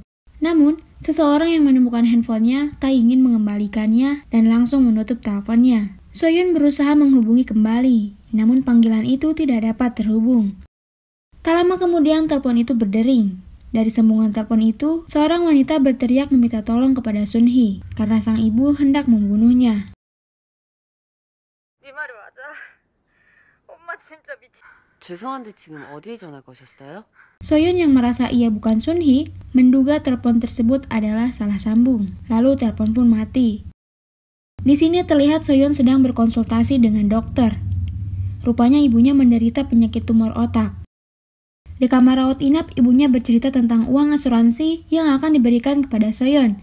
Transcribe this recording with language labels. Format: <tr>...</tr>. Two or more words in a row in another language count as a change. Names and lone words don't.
<id>Namun, seseorang yang menemukan handphonenya tak ingin mengembalikannya dan langsung menutup teleponnya. Soyun berusaha menghubungi kembali, namun panggilan itu tidak dapat terhubung. Tak lama kemudian telepon itu berdering. Dari sambungan telepon itu, seorang wanita berteriak meminta tolong kepada Sun Hee karena sang ibu hendak membunuhnya.</id> <ko>죄송한데 지금 어디에 전화 거셨어요?</ko> <id>Soyun yang merasa ia bukan Sun Hee, menduga telepon tersebut adalah salah sambung. Lalu telepon pun mati. Di sini terlihat Soyun sedang berkonsultasi dengan dokter. Rupanya ibunya menderita penyakit tumor otak. Di kamar rawat inap, ibunya bercerita tentang uang asuransi yang akan diberikan kepada Soyun.</id>